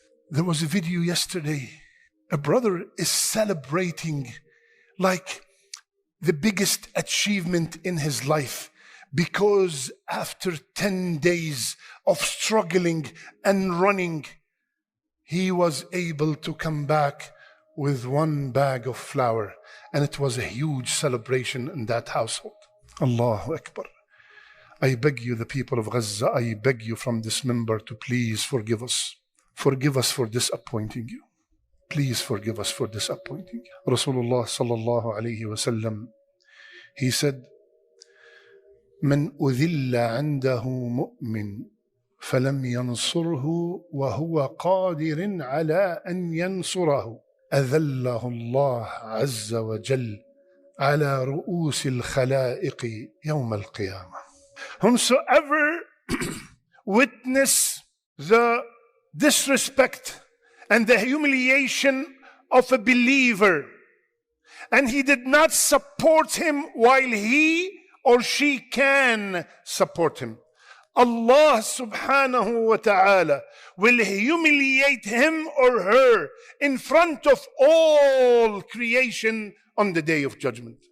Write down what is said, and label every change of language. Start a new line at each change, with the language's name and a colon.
English: There was a video yesterday. A brother is celebrating like the biggest achievement in his life, because after 10 days of struggling and running, he was able to come back with 1 bag of flour. And it was a huge celebration in that household. Allahu Akbar. I beg you, the people of Gaza, I beg you from this member to please forgive us. Forgive us for disappointing you. Please forgive us for disappointing you.
Arabic: Rasulullah sallallahu alayhi wa sallam,
English: he said,
Arabic: من أذل عنده مؤمن فلم ينصره وهو قادر على أن ينصره أذله الله عز وجل على رؤوس الخلائق يوم القيامة.
English: Whomsoever witness the disrespect and the humiliation of a believer, and he did not support him while he or she can support him, Allah subhanahu wa ta'ala will humiliate him or her in front of all creation on the day of judgment.